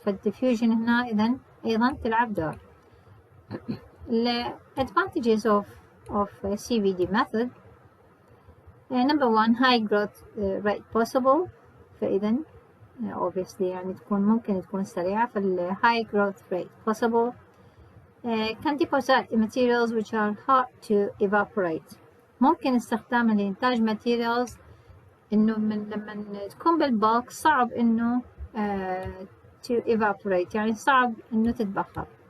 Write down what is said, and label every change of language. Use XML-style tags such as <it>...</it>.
<ar>فالديفيوجن هنا إذن أيضا تلعب دور.</ar> <en>advantages of CVD method. number 1 high growth rate possible.</en> <ar>فإذا</ar> <en>obviously</en> <ar>يعني ممكن تكون سريعة.</ar> <en>high growth rate possible. can deposit materials which are hard to evaporate.</en> <ar>ممكن استخدامها لإنتاج materials إنه لما تكون بالبالك صعب إنه</ar> <en>to evaporate</en> <ar>يعني صعب إنه تتبخر.</ar>